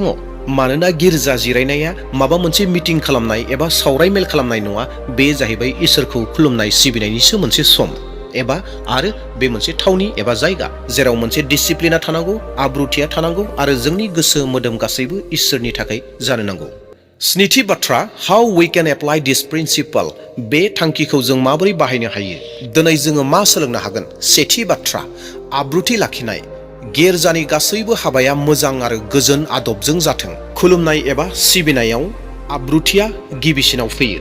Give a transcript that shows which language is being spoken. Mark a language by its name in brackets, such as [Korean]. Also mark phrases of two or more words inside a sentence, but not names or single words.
[Bodo] मानोना गिर्जा जिरायनाया माबा मोनसे मिटिं खालामनाय एबा सावराय मेल खालामनाय नङा, बे जाहैबाय इसोरखौ खुलुमनाय सिबिनायनिसो मोनसे सम एबा आरो बे मोनसे थावनि एबा जायगा, जेराव मोनसे डिसिप्लिना थानांगौ, आब्रुथिया थानांगौ आरो जोंनि गोसो मोदोम गासैबो इसोरनि थाखाय जानो नांगौ। स्निथि बाथ्रा, [English] how we can apply this principle. [Bodo] बे थांखिखौ जों माबोरै बाहायनो हायो? दिनै जोङो मा सोलोंनो हागोन? सेथि बाथ्रा, आब्रुथि लाखिनाय। गिर्जानि गासैबो हाबाया मोजां आरो गोजोन आदबजों जाथों। खुलुमनाय एबा सिबिनायाव आब्रुथिया गिबिसिनाव फैयो।